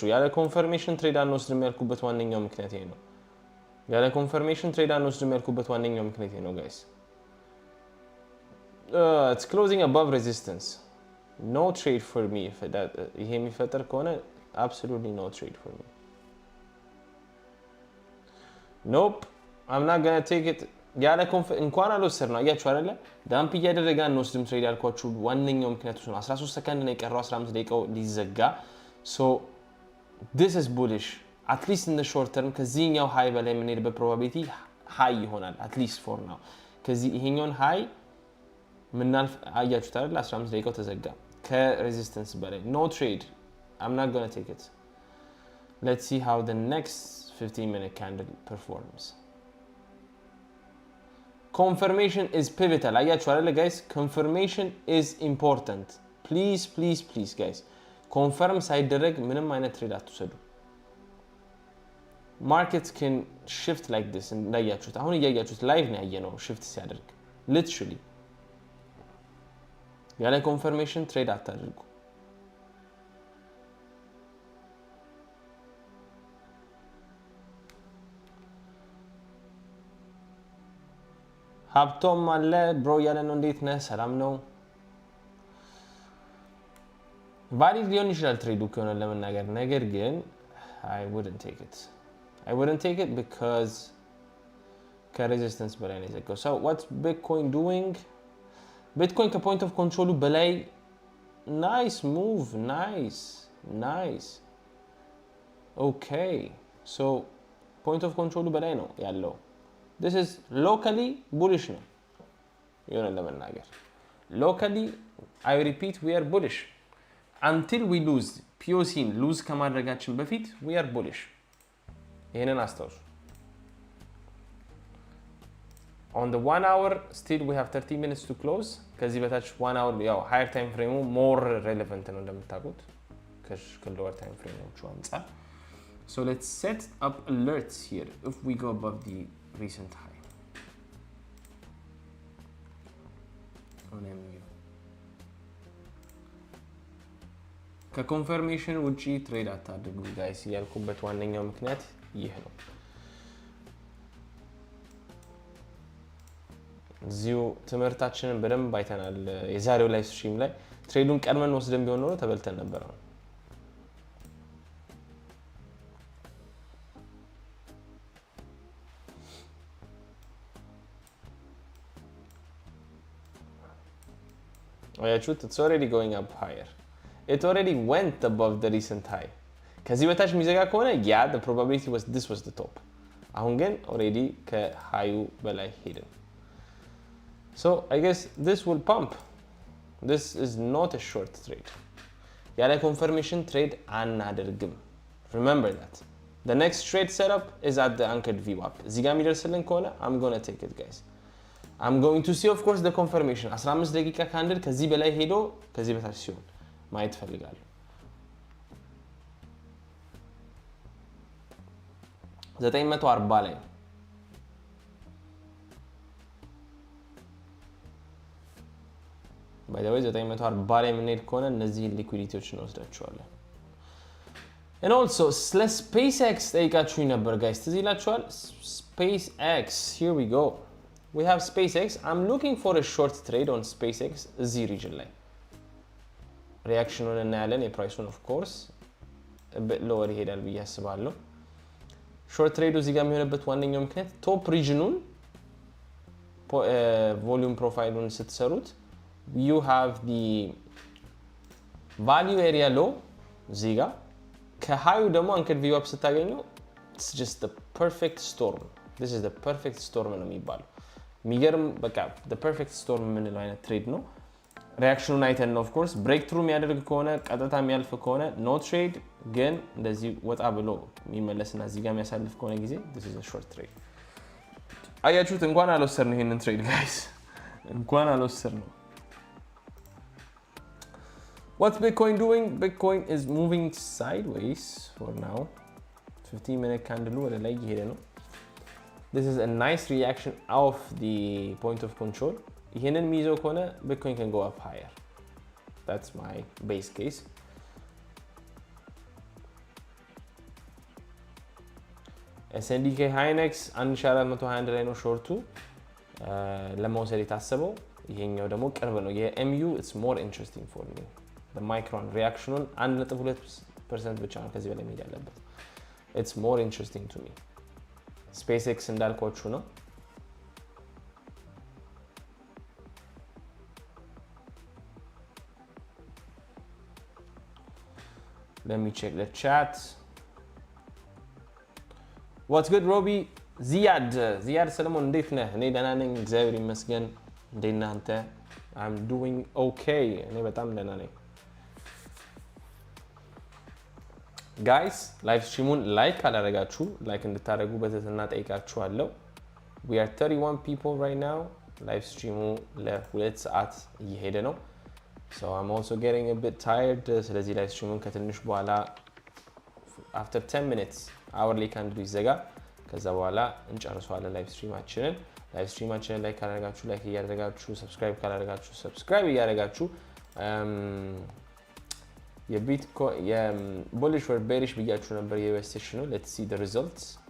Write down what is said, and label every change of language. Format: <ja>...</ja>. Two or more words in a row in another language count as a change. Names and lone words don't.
<am>ያለ ኮንፈርሜሽን ትሬድ አንወስድም ያልኩበት ዋነኛው ምክንያት ይሄ ነው። ያለ ኮንፈርሜሽን ትሬድ አንወስድም ያልኩበት ዋነኛው ምክንያት ይሄ ነው ጋይስ።</am> <en>it's closing above resistance. No trade for me if that</en> <am>ይሄ የሚፈጠር ከሆነ</am> <en>absolutely no trade for me. Nope, I'm not gonna take it.</en> <am>ያለ እንኳን አልወሰድ ነው አያችሁ አይደለ? ዳምፕ እያደረገ አንወስድም ትሬድ ያልኳችሁ ዋነኛው ምክንያቱ ነው። 13 ሰከንድ ነው የቀረው 15 ደቂቃው ሊዘጋ።</am> <en>so this is bullish. at least in the short term</en> <am>ከዚህኛው ሃይ በላይ የምንሄድበት probability ሃይ ይሆናል</am> <en>at least for now።</en> <am>ከዚህ ይሄኛውን ሃይ ምናልፍ አያችሁት አይደል? 15 ደቂቃው ተዘጋ ከሬዚስተንስ በላይ</am> <en>no trade. I'm not going to take it. Let's see how the next 15-minute candle performs. Confirmation is pivotal.</en> <am>አያችሁ አይደል guys?</am> <en>Confirmation is important. Please guys.</en> <am>confirm ሳይደረግ ምንም አይነት ትሬድ አትወሰዱ።</am> <en>markets can shift like this</en> <am>እንዳያችሁት አሁን እያያችሁት ላይቭ ነው ያየነው shift ሲያደርግ literally ያለ ኮንፈርሜሽን ትሬድ አታድርጉ። ሀብቶም አለ ብሮ ያለ ነው እንዴት ነህ? ሰላም ነው። ቫሊድ ሊሆን ይችላል ትሬዱ ከሆነ ለመናገር ነገር ግን</am> <en>I wouldn't take it because</en> <am>ከሬዚስተንስ በላይ ነው የዘጋው።</am> <en>so what's bitcoin doing? bitcoin</en> <am>ከፖይንት ኦፍ ኮንትሮሉ በላይ</am> <en>nice move nice okay so point of control</en> <am>በላይ ነው ያለው።</am> <en>this is locally bullish</en> <am>ነው የሆነ ለመናገር</am> <en>locally I repeat we are bullish until we lose POCን lose</en> <am>ከማድረጋችን በፊት</am> <en>we are bullish።</en> <am>ይሄንን አስተውሉ።</am> <en>on the 1 hour still we have 30 minutes to close።</en> <am>ከዚህ በታች</am> <en>1 hour ያው higher time frame more relevant</en> <am>ነው እንደምታውቁት</am> <en>ከlower time frame</en> <am>አንፃር።</am> <en>so let's set up alerts here if we go above the recent high.</en> <am>on MU ከኮንፈርሜሽን ውጪ ትሬድ አታድርጉ ጋይስ ያልኩበት ዋነኛው ምክንያት ይህ ነው። እዚሁ ትምህርታችንን በደንብ አይተናል የዛሬው ላይቭ ስትሪም ላይ ትሬዱን ቀድመን ወስደን ቢሆን ኖሮ ተበልተን ነበር ነው። አያችሁት?</am> <en>It's already going up higher. It already went above the recent high.</en> <am>ከዚህ በታች የሚዘጋ ከሆነ</am> <en>yeah the probability was this was the top.</en> <am>አሁን ግን</am> <en>already</en> <am>ከሃዩ በላይ ሄድን።</am> <en>So I guess this will pump. This is not a short trade.</en> <am>ያለ</am> <en>confirmation trade</en> <am>አናደርግም.</am> <en>Remember that. The next trade setup is at the anchored VWAP.</en> <am>እዚህ ጋር የሚደርስልን ከሆነ</am> <en>I'm gonna take it guys. I'm going to see of course the confirmation</en> <am>15 ደቂቃ ካንድል ከዚህ በላይ ሄዶ ከዚህ በታች ሲሆን ማየት ፈልጋለሁ። 940 ላይ</am> <en>by the way</en> <am>940 ላይ የምንሄድ ከሆነ እነዚህ ሊኩዊዲቲዎችን እንወስዳቸዋለን።</am> <en>and also</en> <am>ስለ SpaceX ጠይቃችሁኝ ነበር guys ትዝ ይላችኋል?</am> <en>SpaceX here we go. We have SpaceX. I'm looking for a short trade on SpaceX</en> <am>እዚህ region ላይ ሪአክሽኑን እናያለን። የፕራይሱን</am> <en>of course a bit lower</en> <am>ይሄዳል ብዬ አስባለሁ። ሾርት ትሬዱ እዚህ ጋር የሚሆንበት ዋነኛው ምክንያት ቶፕ ሪጅኑን ቮሊዩም ፕሮፋይሉን ስትሰሩት</am> <en>you have the value area low</en> <am>እዚህ ጋር ከሃዩ ደግሞ አንከር ቪው አፕ ስታገኘው</am> <en>it's just the perfect storm. This is the perfect storm</en> <am>ነው የሚባለው። ሚገርም በቃ</am> <en>the perfect storm</en> <am>የምንለው አይነት ትሬድ ነው። ሪአክሽኑን አይተን ነው of course ብሬክ ትሩ የሚያደርግ ከሆነ ቀጥታ የሚያልፍ ከሆነ</am> <en>no trade</en> <am>ግን እንደዚህ ወጣ ብሎ የሚመለስና እዚህ ጋር የሚያሳልፍ ከሆነ ጊዜ</am> <en>this is a short trade።</en> <am>አያችሁት? እንኳን አልወሰድነው ይሄንን ትሬድ ጋይስ እንኳን አልወሰድነው።</am> <en>What's Bitcoin doing? Bitcoin is moving sideways for now. 15-minute candle</en> <am>ወደ ላይ እየሄደ ነው።</am> <en>This is a nice reaction of the point of control.</en> <am>ይሄንን የሚይዘው ከሆነ</am> <en>Bitcoin can go up higher. That's my base case.</en> <am>SNDK Hynix 1421 ላይ ነው ሾርቱ ለመውሰድ የታሰበው። ይሄኛው ደግሞ ቅርብ ነው። የMU</am> <en>it's more interesting for me. The micron reactionን 1.2%</en> <am>ብቻ ነው ከዚህ በላይ መሄድ ያለበት።</am> <en>It's more interesting to me. SpaceX</en> <am>እንዳልኳችሁ ነው።</am> <en>Let me check the chat. What's good Robbie? Ziad ሰለሞን</en> <am>እንዴት ነህ? እኔ ደህና ነኝ እግዚአብሔር ይመስገን። እንዴት ነህ አንተ?</am> <en>I'm doing okay.</en> <am>እኔ በጣም ደህና ነኝ። ጋይስ ላይቭ ስትሪሙን ላይክ ካላደረጋችሁ ላይክ እንድታደርጉ በትህትና ጠይቃችኋለሁ።</am> <en>We are 31 people right now.</en> <am>ላይቭ ስትሪሙ ለ2 ሰዓት እየሄደ ነው።</am> <en>So I'm also getting a bit tired.</en> <am>ስለዚህ ላይቭ ስትሪሙን ከትንሽ በኋላ</am> <en>after 10 minutes hourly candle</en> <am>ይዘጋ ከዛ በኋላ እንጨርሰዋለን ላይቭ ስትሪማችንን። ላይቭ ስትሪማችንን ላይክ ካላደረጋችሁ ላይክ እያደረጋችሁ ሰብስክራይብ ካላደረጋችሁ ሰብስክራይብ እያደረጋችሁ የቢትኮይን የቡሊሽ</am> <en>or bearish</en> <am>ብያችሁ ነበር የዩኤስ ሴሽኑ።</am> <en>let's see the results.</en>